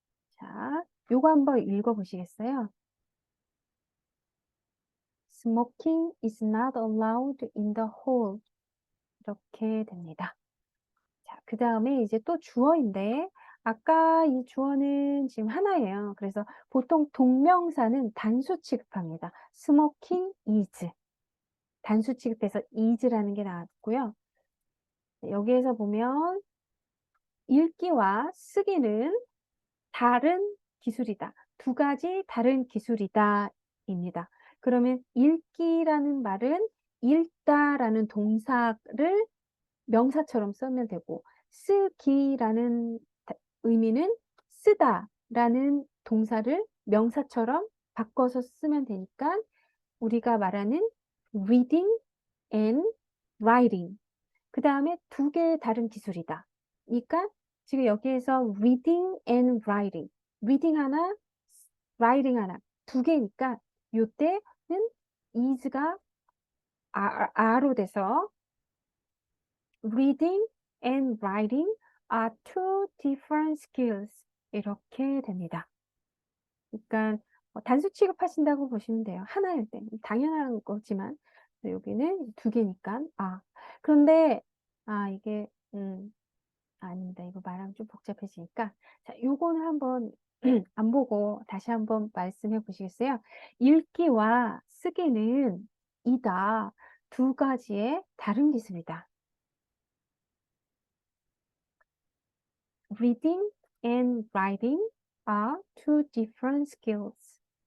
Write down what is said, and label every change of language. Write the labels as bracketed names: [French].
[Korean] 자, 요거 한번 읽어보시겠어요? [English] Smoking is not allowed in the hall. [Korean] 이렇게 됩니다. 자, 그 다음에 이제 또 주어인데, 아까 이 주어는 지금 하나예요. 그래서 보통 동명사는 단수 취급합니다. [English] smoking is. [Korean] 단수 취급해서 is라는 게 나왔고요. 여기에서 보면 읽기와 쓰기는 다른 기술이다. 두 가지 다른 기술이다. 입니다. 그러면 읽기라는 말은 읽다라는 동사를 명사처럼 쓰면 되고 쓰기라는 의미는 쓰다라는 동사를 명사처럼 바꿔서 쓰면 되니까 우리가 말하는 [English] reading and writing. [Korean] 그 다음에 두 개의 다른 기술이다. 그러니까 지금 여기에서 [English] reading and writing. [Korean] reading 하나, writing 하나. 두 개니까 요때는 is가 are로 돼서 [English] reading and writing are two different skills. [Korean] 이렇게 됩니다. 그러니까 단수 취급하신다고 보시면 돼요. 하나일 때. 당연한 거지만 여기는 두 개니까. 그런데 이게 아닙니다. 이거 말하면 좀 복잡해지니까. 자, 요거는 한번 안 보고 다시 한번 말씀해 보시겠어요? 읽기와 쓰기는 이다. 두 가지의 다른 기술이다. [English] Reading and writing are two different skills.